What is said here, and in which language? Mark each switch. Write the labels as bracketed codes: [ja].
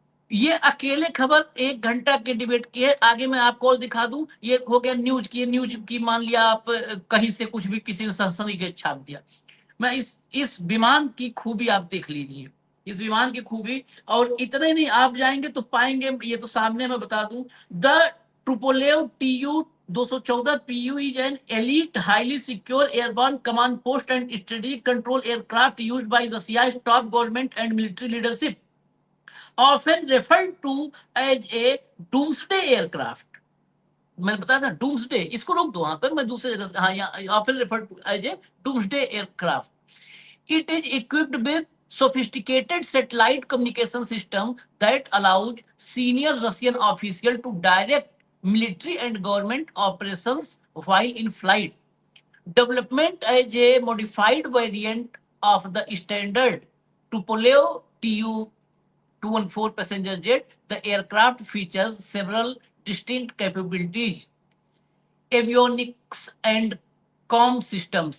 [hi] ये अकेले खबर 1 घंटा के डिबेट की है। आगे मैं आपको और दिखा दूं। ये हो गया न्यूज की। न्यूज की मान लिया आप कहीं से कुछ भी किसी ने सनसनी के छाप दिया। मैं इस विमान की खूबी आप देख लीजिए, इस विमान की खूबी। और इतने नहीं, आप जाएंगे तो पाएंगे, ये तो सामने मैं बता दूं, [en] The Tupolev TU-214 PU is an elite, highly secure airborne command post and strategic control aircraft used by Russia's top government and military leadership, often referred to as a doomsday aircraft. [hi] मैंने बताया था डूम्सडे, इसको रोक दो वहां पर, मैं दूसरे जगह, हाँ, यहाँ [en] Often referred to as a doomsday aircraft. It is equipped with sophisticated satellite communication system that allows senior Russian officials to direct military and government operations while in flight. Development as a modified variant of the standard Tupolev Tu-214 passenger jet, the aircraft features several distinct capabilities: avionics and comm systems.